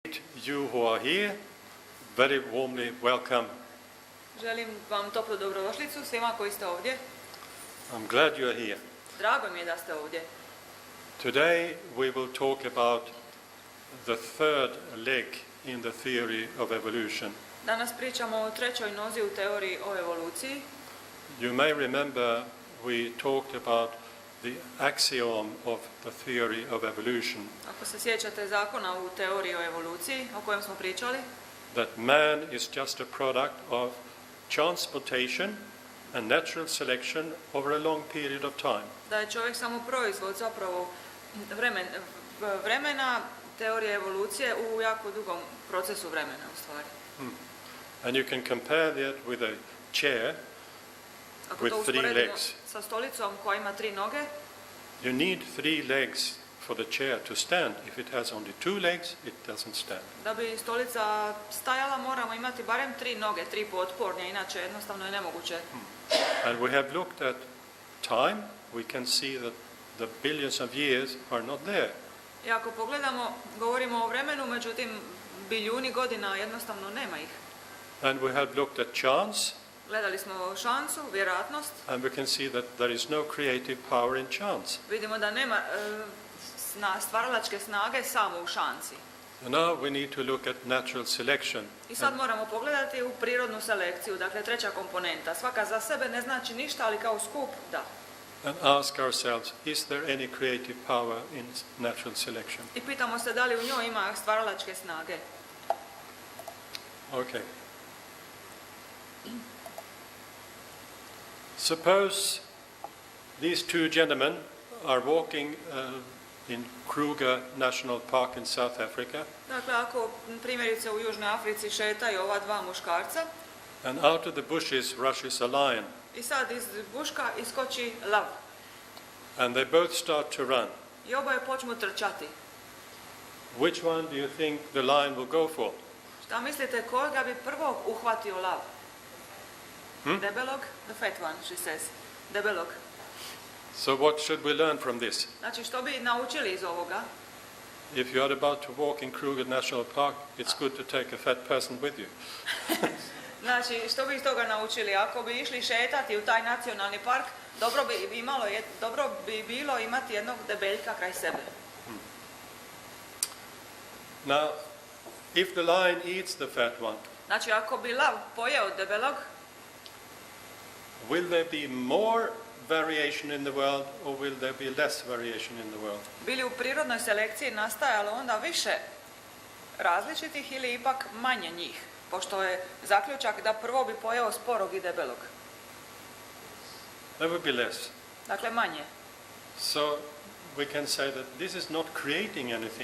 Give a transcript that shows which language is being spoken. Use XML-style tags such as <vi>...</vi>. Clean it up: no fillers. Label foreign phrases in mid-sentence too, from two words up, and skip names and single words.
<en>You who are here, very warmly welcome.</en> <hr>Želim vam toplu dobrodošlicu svima koji ste ovdje.</hr> <en>I'm glad you are here.</en> <hr>Drago mi je da ste ovdje.</hr> <en>Today we will talk about the third leg in the theory of evolution.</en> <hr>Danas pričamo o trećoj nozi u teoriji o evoluciji.</hr> <en>You may remember we talked about the axiom of the theory of evolution.</en> <hr>Ako se sjećate zakona u teoriji o evoluciji o kojem smo pričali,</hr> <en>That man is just a product of chance mutation and natural selection over a long period of time.</en> <hr>da je čovjek samo proizvod zapravo vremena teorije evolucije u jako dugom procesu vremena u stvari.</hr> <en>And you can compare that with a chair</en> <hr>Ako to</hr> <en>with three</en> <hr>usporedimo</hr> <en>legs.</en> <hr>sa stolicom koja ima 3 noge,</hr> <en>You need 3 legs for the chair to stand. If it has only 2 legs, it doesn't stand.</en> <hr>da bi stolica stajala moramo imati barem 3 noge, 3 potpornje, inače jednostavno je nemoguće.</hr> <en>And we have looked at time. We can see that the billions of years are not there.</en> <hr>I ako pogledamo, govorimo o vremenu, međutim bilijuni godina jednostavno nema ih.</hr> <en>And we have looked at chance,</en> <hr>Gledali smo šansu, vjerojatnost,</hr> <en>and we can see that there is no creative power in chance.</en> <hr>vidimo da nema stvaralačke snage samo u šansi.</hr> <en>And now we need to look at natural selection.</en> <hr>I sad moramo pogledati u prirodnu selekciju, dakle treća komponenta. Svaka za sebe ne znači ništa, ali kao skup, da.</hr> <en>And ask ourselves, is there any creative power in natural selection?</en> <hr>I pitamo se da li u njoj ima stvaralačke snage.</hr> <en>Okay. Suppose these 2 gentlemen are walking in Kruger National Park in South Africa,</en> <hr>Dakle, ako primjerice u Južnoj Africi šetaju ova 2 muškarca</hr> <en>and out of the bushes rushes a lion,</en> <hr>i sad iz buška iskoči lav</hr> <en>and they both start to run.</en> <hr>i oboje počnu trčati.</hr> <en>Which one do you think the lion will go for?</en> <hr>Šta mislite, koga bi prvo uhvatio lav? Debelog?</hr> <en>The fat one, she says. Debelog. So what should we learn from this?</en> <hr>Znači, što bi naučili iz ovoga?</hr> <en>If you are about to walk in Kruger National Park, it's good to take a fat person with you.</en> <hr>Znači, što bi iz toga naučili? Ako bi išli šetati u taj nacionalni park, dobro bi bilo imati jednog debeljka kraj sebe.</hr> <en>Now, if the lion eats the fat one,</en> <hr>Znači, ako bi lav pojeo debelog,</hr> <en>will there be more variation in the world or will there be less variation in the world?</en> <hr>bi li u prirodnoj selekciji nastajalo onda više različitih ili ipak manje njih? Pošto je zaključak da prvo bi pojeo sporog i debelog.</hr> <en>There will be less.</en> <hr>Dakle, manje.</hr> <en>So we can say that this is not creating anything,</en>